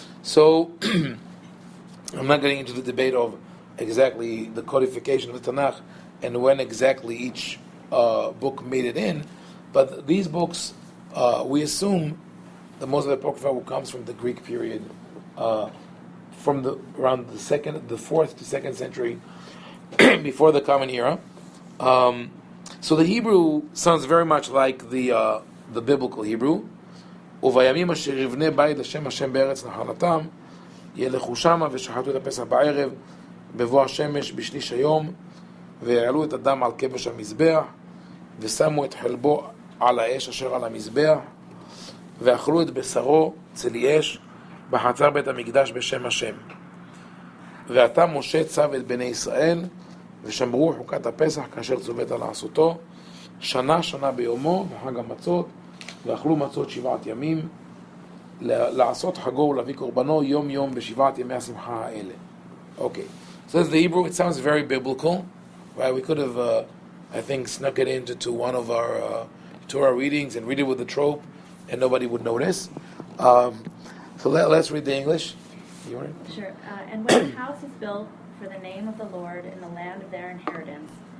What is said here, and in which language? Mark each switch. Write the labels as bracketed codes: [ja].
[en] So I'm not getting into the debate of exactly the codification of the Tanakh and when exactly each book made it in, but these books, we assume that most of the Apocrypha comes from the Greek period, from around the 4th to 2nd century before the Common Era. So the Hebrew sounds very much like the biblical Hebrew. [he] ובימים אשר יבנה בית לשם השם בארץ נחלתם ילכו שמה ושחטו את הפסח בערב בבוא השמש בשליש היום ויעלו את הדם על כבש המזבח ושמו את חלבו על האש אשר על המזבח ואכלו את בשרו צלי אש בחצר בית המקדש בשם השם ועתה משה צו את בני ישראל ושמרו חוקת הפסח כאשר צוות לעשותו שנה ביומו בחג המצות ואכלו מצות 7 ימים לעשות חגו ולהביא קורבנו יום בשבעת ימי השמחה האלה. [en] Okay, so that's the Hebrew. It sounds very biblical, right? We could have, I think, snuck it into one of our Torah readings and read it with the trope, and nobody would notice. So let's read the English. You want it? Sure. And when a house is built for the name of the Lord in the land of their inheritance,